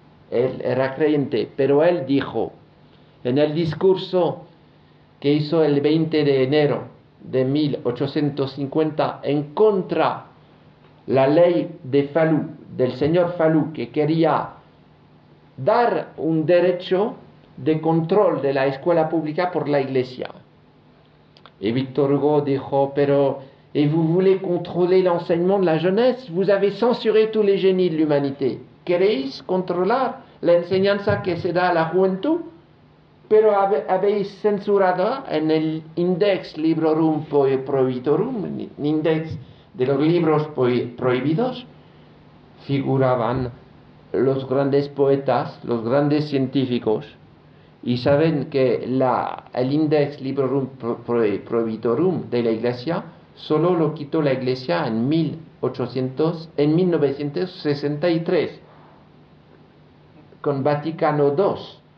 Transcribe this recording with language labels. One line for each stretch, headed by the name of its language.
Spanish: Él era creyente, pero él dijo en el discurso que hizo el 20 de enero de 1850 en contra la ley de Falloux, del señor Falloux, que quería dar un derecho de control de la escuela pública por la Iglesia.
French: Et Victor Hugo
Spanish: dijo: pero
French: et vous voulez contrôler l'enseignement de la jeunesse? Vous avez censuré tous les génies de l'humanité.
Spanish: ¿Queréis controlar la enseñanza que se da a la juventud? Pero habéis censurado en el Index Librorum Prohibitorum, index de los libros prohibidos, figuraban los grandes poetas, los grandes científicos, y saben que el Index Librorum Prohibitorum de la Iglesia solo lo quitó la Iglesia en 1963, con Vaticano II.